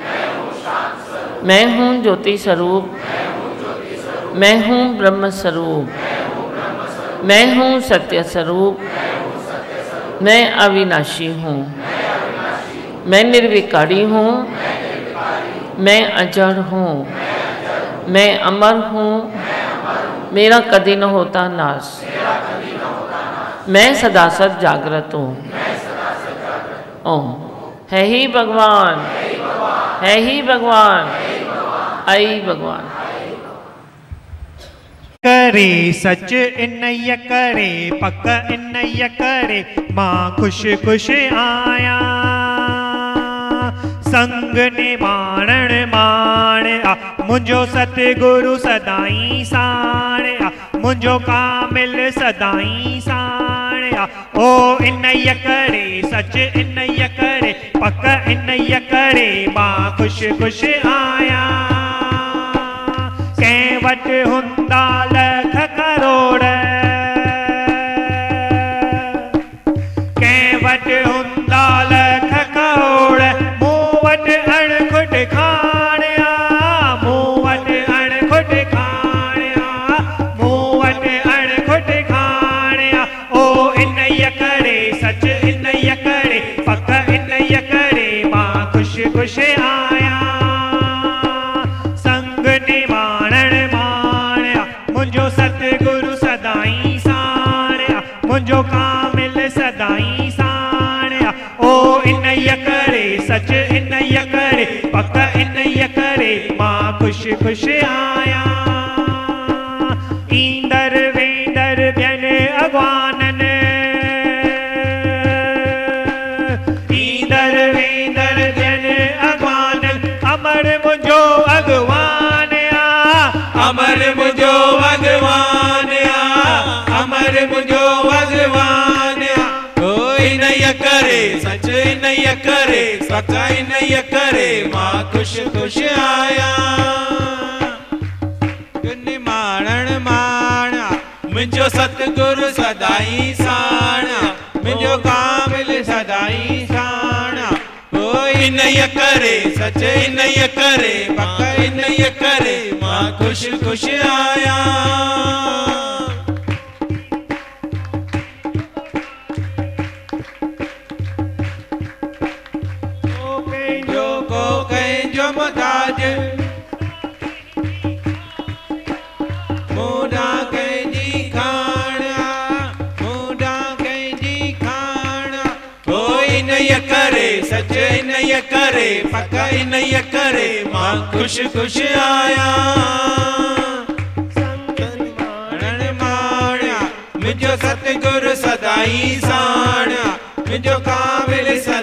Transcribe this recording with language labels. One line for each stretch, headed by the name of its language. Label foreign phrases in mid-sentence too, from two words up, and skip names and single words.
Hindi: मैं हूँ ज्योति स्वरूप, मैं हूँ ब्रह्म स्वरूप, मैं हूँ सत्य स्वरूप, मैं अविनाशी हूँ, मैं निर्विकारी हूँ, मैं अजड़ हूँ, मैं अमर हूँ, मेरा कभी न होता नाश, मैं सदा सद जागृत हूँ।
Sindhi: ओम है ही भगवान, है ही भगवान, आई भगवान। करे सच इन्नय करे, पक इन्नय करे, माँ खुश खुश आया, संग निमाणन माण आ, मुंजो सतगुरु सदाई साण आ, मुंजो कामिल सदाई साण आ। ओ इन्नय करे सच इन्नय करे, पक इन्नय करे, माँ खुश खुश आया, कै वट हुंदा लख करोड़, कै वट हुंदा लख करोड़, मूं वट अणखुट खाणिया, मूं वट अणखुट खाणिया, मूं वट अणखुट खाणिया। ओ इन्नय करे सच इन्नय करे, पक इन्नय करे, मां खुश खुश आया, संग निमाणन माणिया, मुंजो सतगुरु सदाई साणिया, मुंजो कामिल सदाई साणिया। ओ इन्नय करे सच इन्नय करे, पक इन्नय करे, मां खुश खुश आया, ईंदर वेंदर ॿियन अॻवानन, ईंदर वेंदर ॿियन अॻवानन, अमर मुंहिंजो अॻवान आ, अमर मुंहिंजो भगवान आ, अमर मुंहिंजो भगवान आ। ओ इन्नय करे सच इन्नय करे, पक इन्नय करे, मां खुश खुश आया, निमाणन माणा, मुंहिंजो सतगुरु सदाई साणा, मुंहिंजो कामिल सदाई साणा। ओ इन्नय करे सच इन्नय करे, पक इन्नय करे, मां खुश खुश आया। ओ कंहिंजो को कंहिंजो मुताज, मूंडां कंहिंजी खाणा, मूंडां कंहिंजी खाणा। ओ इन्नय करे सच इन्नय करे, पक इन्नय करे, मां खुश खुश आया, संग निमाणन माणिया, मुंहिंजो सतगुरु सदाई साणिया, मुंहिंजो कामिल